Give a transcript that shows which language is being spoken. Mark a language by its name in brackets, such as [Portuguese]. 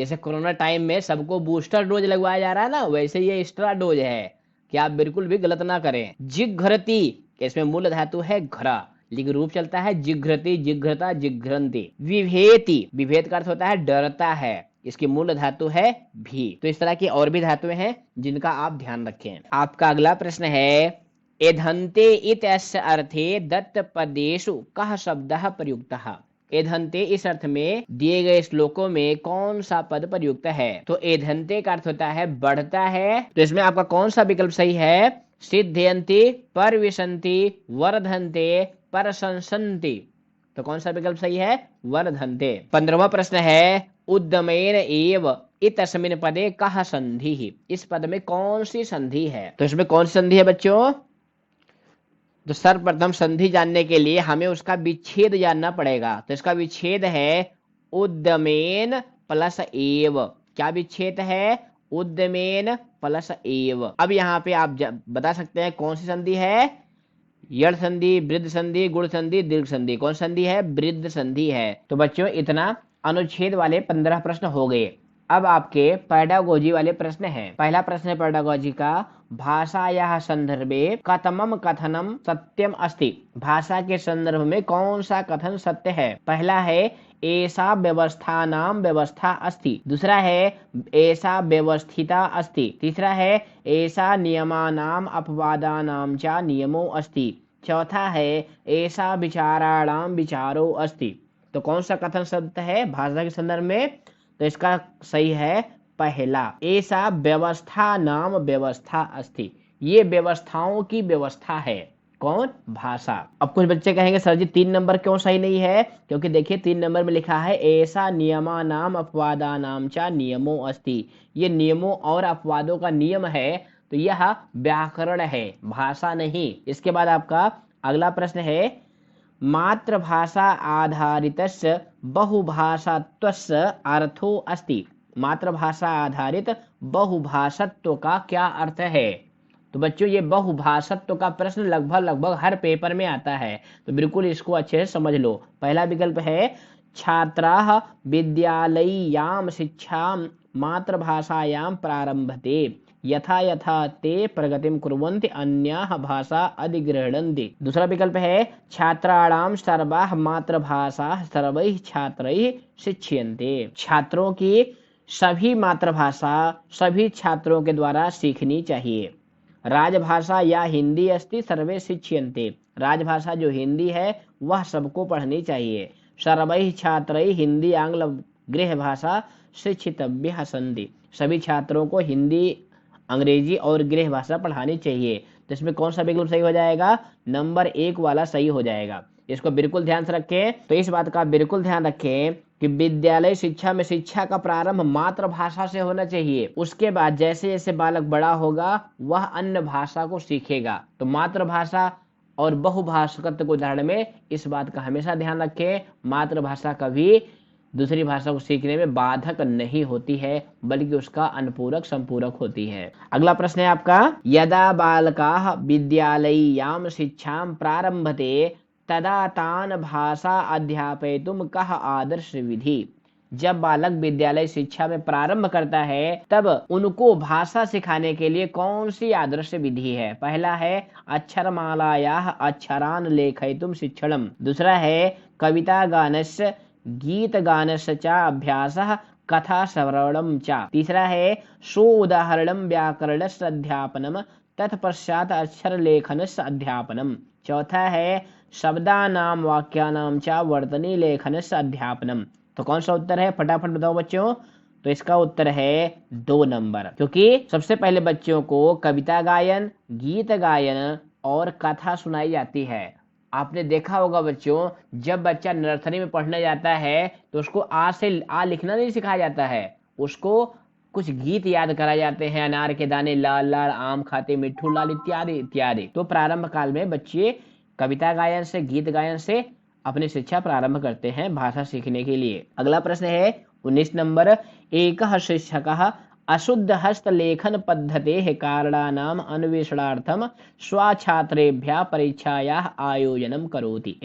[Hindi] जैसे corona time में सबको बूस्टर डोज लगवाया जा रहा है ना, वैसे ये एक्स्ट्रा डोज है कि आप बिल्कुल भी गलत ना करें। जिघ्रति इसमें मूल धातु है घ्रा, लेकिन रूप चलता है जिघ्रति, जिघ्रता, जिघ्रंति। विभेति, विभेद का अर्थ होता है डरता है, इसकी मूल धातु है भी। तो इस तरह की और भी धातुएं हैं जिनका आप ध्यान रखें। आपका अगला प्रश्न है [Sanskrit] एधन्ते इत्यस्य अर्थे दत्त पदेषु कः शब्दः प्रयुक्तः। [Hindi] एधन्ते इस अर्थ में दिए गए श्लोकों में कौन सा पद प्रयुक्त है। तो एधन्ते का अर्थ होता है बढ़ता है, तो इसमें आपका कौन सा विकल्प सही है, सिद्धयन्ति, परविशन्ति, वर्धन्ते, परशंसन्ति। तो कौन सा विकल्प सही है, वर्धन्ते। 15वां प्रश्न है [Sanskrit] उद्यमेन एव इतस्मिन् पदे कः संधिः। [Hindi] इस पद में कौन सी संधि है। तो इसमें कौन सी संधि है बच्चों, तो सर्वप्रथम संधि जानने के लिए हमें उसका विच्छेद जानना पड़ेगा। तो इसका विच्छेद है उद्यमेन प्लस एव। क्या विच्छेद है, उद्यमेन प्लस एव। अब यहाँ पे आप बता सकते हैं कौन सी संधि है, यड़ संधि, वृद्ध संधि, गुण संधि, दीर्घ संधि। कौन संधि है, वृद्ध संधि है। तो बच्चों इतना अनुच्छेद वाले 15 प्रश्न हो गए। अब आपके पैडागोजी वाले प्रश्न हैं। पहला प्रश्न है पैडागोजी का, [Sanskrit] भाषायाः संदर्भे कथमं कथनम सत्यम अस्ति। [Hindi] भाषा के संदर्भ में कौन सा कथन सत्य है। पहला है [Sanskrit] एषा व्यवस्थानां व्यवस्था अस्ति। [Hindi] दूसरा है [Sanskrit] एषा व्यवस्थिता अस्ति। [Hindi] तीसरा है [Sanskrit] एषा नियमानां अपवादानां च नियमो अस्ति। [Hindi] चौथा है [Sanskrit] एषा विचाराणां विचारो अस्ति। [Hindi] तो कौन सा कथन शब्द है भाषा के संदर्भ में? तो इसका सही है पहला, [Sanskrit] एषा व्यवस्था नाम व्यवस्था अस्ति। [Hindi] ये व्यवस्थाओं की व्यवस्था है। कौन? भाषा। अब कुछ बच्चे कहेंगे सर जी 3 नंबर क्यों सही नहीं है? क्योंकि देखिए 3 नंबर में लिखा है [Sanskrit] ऐसा नियमानाम अपवादानाम च नियमो अस्ति। [Hindi] ये नियमों और अपवादों का नियम है, तो यह व्याकरण है, भाषा नहीं। इसके बाद आपका अगला प्रश्न है [Sanskrit] मातृभाषा आधारितस्य बहुभाषात्वस्य अर्थो अस्ति। [Hindi] मातृभाषा आधारित बहुभाषात्व का क्या अर्थ है? तो बच्चों ये बहुभाषात्व का प्रश्न लगभग हर पेपर में आता है, तो बिल्कुल इसको अच्छे से समझ लो। पहला विकल्प है [Sanskrit] छात्राः विद्यालयीयां शिक्षां मातृभाषायां प्रारम्भते यथा यथा ते प्रगतिं कुर्वन्ति अन्याः भाषा अधिगृह्णन्ति। [Hindi] दूसरा विकल्प है [Sanskrit] छात्राणां सर्वाः मातृभाषाः सर्वैः छात्रैः शिक्ष्यन्ते। [Hindi] छात्रों की सभी मातृभाषा सभी छात्रों के द्वारा सीखनी चाहिए। [Sanskrit] राजभाषा या हिंदी अस्ति सर्वे शिक्ष्यन्ते। [Hindi] राजभाषा जो हिंदी है वह सबको पढ़नी चाहिए। [Sanskrit] सर्वैः छात्रैः हिंदी आंग्ल गृह भाषा शिक्षितव्यः सन्ति। [Hindi] सभी छात्रों को हिंदी अंग्रेजी और गृह भाषा पढ़ानी चाहिए। तो इसमें कौन सा विकल्प सही हो जाएगा? नंबर 1 वाला सही हो जाएगा। इसको बिल्कुल ध्यान से रखें। तो इस बात का बिल्कुल ध्यान रखें कि विद्यालय शिक्षा में शिक्षा का प्रारंभ मातृभाषा से होना चाहिए। उसके बाद जैसे जैसे बालक बड़ा होगा वह अन्य भाषा को सीखेगा। तो मातृभाषा और बहुभाषात्व के उदाहरण में इस बात का हमेशा ध्यान रखें, मातृभाषा कभी दूसरी भाषा को सीखने में बाधक नहीं होती है, बल्कि उसका अनुपूरक संपूरक होती है। अगला प्रश्न है आपका [Sanskrit] यदा बालकाः विद्यालयीयां शिक्षां प्रारम्भते तदा तान् भाषा अध्यापयितुं कः आदर्श विधि। [Hindi] जब बालक विद्यालय शिक्षा में प्रारंभ करता है तब उनको भाषा सिखाने के लिए कौन सी आदर्श विधि है? पहला है [Sanskrit] अक्षरमालायाः अक्षरान् लेखयितुं शिक्षणम्। [Hindi] दूसरा है [Sanskrit] कविता गानस्य गीत गानस्य च अभ्यासः कथा श्रवणं च। [Hindi] तीसरा है [Sanskrit] सोदाहरणं व्याकरणस्य अध्यापनम् तत्पश्चात् अक्षर लेखनस्य अध्यापनम्। [Hindi] चौथा है [Sanskrit] शब्दानां वाक्यानां च वर्तनी लेखनस्य अध्यापनम्। [Hindi] तो कौन सा उत्तर है? फटाफट बताओ बच्चों। तो इसका उत्तर है 2 नंबर, क्योंकि सबसे पहले बच्चों को कविता गायन, गीत गायन और कथा सुनाई जाती है। आपने देखा होगा बच्चों, जब बच्चा नर्सरी में पढ़ने जाता है तो उसको आ से आ लिखना नहीं सिखाया जाता है, उसको कुछ गीत याद कराए जाते हैं, अनार के दाने लाल लाल, आम खाते मिट्ठू लाल, इत्यादि इत्यादि। तो प्रारंभ काल में बच्चे कविता गायन से, गीत गायन से अपनी शिक्षा प्रारंभ करते हैं भाषा सीखने के लिए। अगला प्रश्न है 19 नंबर [Sanskrit] एकः शिक्षकः अशुद्ध हस्तलेखन पद्धतेः कारणानाम् अन्वेषणार्थं स्वछात्रेभ्यः परीक्षायाः आयोजनं करोति।